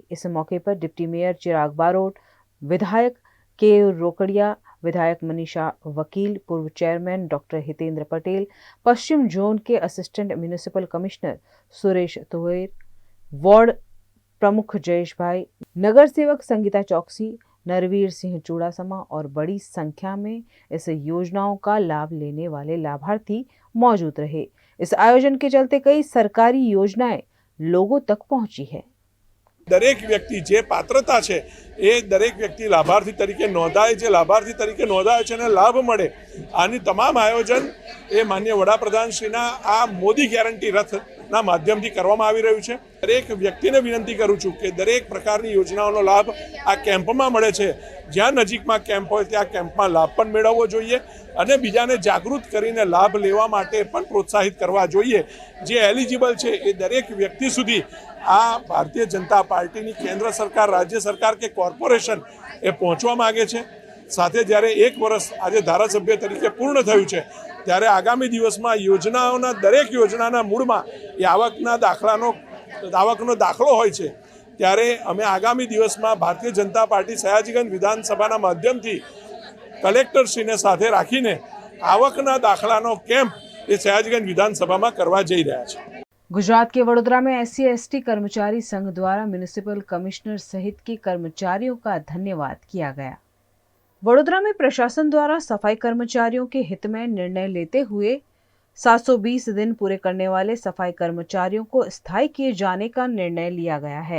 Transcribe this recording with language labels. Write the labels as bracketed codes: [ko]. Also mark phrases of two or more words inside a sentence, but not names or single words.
[hi] इस मौके पर डिप्टी मेयर चिराग बारोट, विधायक के रोकड़िया, विधायक मनीषा वकील, पूर्व चेयरमैन डॉक्टर हितेंद्र पटेल, पश्चिम जोन के [en] assistant municipal commissioner [hi] सुरेश तुहेर, वार्ड प्रमुख जयेश भाई, नगर सेवक संगीता चौकसी, नरवीर सिंह चूड़ासमा और बड़ी संख्या में इस योजनाओं का लाभ लेने वाले लाभार्थी मौजूद रहे। इस आयोजन के चलते कई सरकारी योजनाएं लोगों तक पहुंची है। [gu] દરેક વ્યક્તિ જે પાત્રતા છે એ દરેક વ્યક્તિ લાભાર્થી તરીકે નોંધાય, જે લાભાર્થી તરીકે નોંધાય છે ને લાભ મળે। આની તમામ આયોજન એ માનનીય વડાપ્રધાન શ્રીના આ મોદી ગેરંટી રથના માધ્યમથી કરવામાં આવી રહ્યું છે। દરેક વ્યક્તિને વિનંતી કરું છું કે દરેક પ્રકારની યોજનાઓનો લાભ આ કેમ્પમાં મળે છે। જ્યાં નજીકમાં કેમ્પ હોય ત્યાં કેમ્પમાં લાભ પણ મેળવવો જોઈએ અને બીજાને જાગૃત કરીને લાભ લેવા માટે પણ પ્રોત્સાહિત કરવા જોઈએ। જે એલિજિબલ છે એ દરેક વ્યક્તિ સુધી આ ભારતીય જનતા પાર્ટીની કેન્દ્ર સરકાર, રાજ્ય સરકાર કે કોર્પોરેશન એ પહોંચવા માગે છે। સાથે જ્યારે 1 વર્ષ આજે ધારાસભ્ય તરીકે પૂર્ણ થયું છે ત્યારે આગામી દિવસમાં યોજનાઓના દરેક યોજનાના મૂળમાં એ આવકનો દાખલો હોય છે। ત્યારે અમે આગામી દિવસમાં ભારતીય જનતા પાર્ટી સયાજીગંજ વિધાનસભાના માધ્યમથી કલેક્ટરશ્રીને સાથે રાખીને આવકના દાખલાનો કેમ્પ એ સયાજીગંજ વિધાનસભામાં કરવા જઈ રહ્યા છે। [hi] गुजरात के वडोदरा में SC/ST कर्मचारी संघ द्वारा [en] municipal commissioner [hi] सहित के कर्मचारियों का धन्यवाद किया गया। वडोदरा में प्रशासन द्वारा सफाई कर्मचारियों के हित में निर्णय लेते हुए 720 दिन पूरे करने वाले सफाई कर्मचारियों को स्थायी किए जाने का निर्णय लिया गया है।